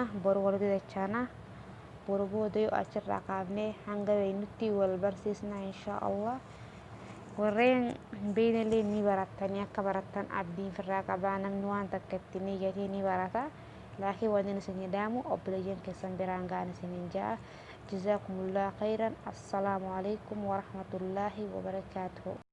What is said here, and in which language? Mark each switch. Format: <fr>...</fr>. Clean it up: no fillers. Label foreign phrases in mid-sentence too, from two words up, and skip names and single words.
<om>boru walitti dachaana boru booda yoo achirraa kaafnee hanga beeynutti wal barsiisna inshaallah warreen beeynillee ni baratanii akka baratan abdiin firraa qabaa namni waan takka itti niyatee ni barata laakiin wanni isin jedhamu obboleeyyan keessan biraan ga'an isiniin jaa</om> <ar>جزاكم الله خيرا السلام عليكم ورحمة الله وبركاته</ar>